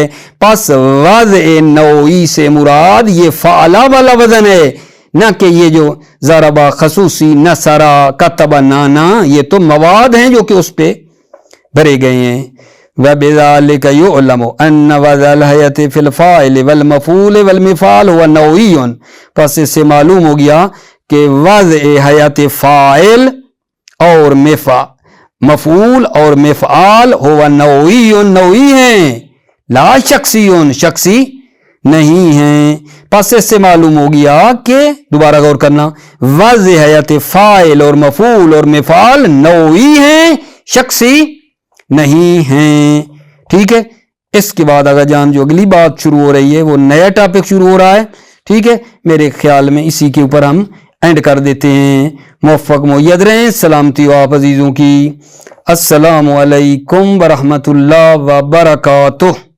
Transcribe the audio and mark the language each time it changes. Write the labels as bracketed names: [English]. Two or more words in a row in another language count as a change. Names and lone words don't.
[Urdu] پس وضع نوعی سے مراد یہ فعلا والا وزن ہے، نہ کہ یہ جو ضربا خصوصی نصرا کتبہ نانا، یہ تو مواد ہیں جو کہ اس پہ بھرے گئے ہیں۔ [Arabic] وَبِذَلِكَ يُعْلَمُ أَنَّ وَضْعَ الْحَیَةِ فِی الْفَاعِلِ وَالْمَفْعُولِ وَالْمِفْعَالِ هُوَ نَوعِیٌّ، [Urdu] پس اس سے معلوم ہو گیا کہ وضع حیات فاعل اور مفعول اور مفعال ہوا نوعی، نوعی ہیں، [Arabic] لا شخصی، [Urdu] شخصی نہیں ہیں۔ پس اس سے معلوم ہو گیا کہ دوبارہ غور کرنا، وضع حیات فاعل اور مفعول اور مفعال نوعی ہیں، شخصی نہیں ہیں، ٹھیک ہے۔ اس کے بعد اگر جان جو اگلی بات شروع ہو رہی ہے وہ نیا ٹاپک شروع ہو رہا ہے، ٹھیک ہے۔ میرے خیال میں اسی کے اوپر ہم اینڈ کر دیتے ہیں۔ موفق مؤید رہیں، سلامتی ہو آپ عزیزوں کی۔ [Arabic] السلام علیکم ورحمۃ اللہ وبرکاتہ۔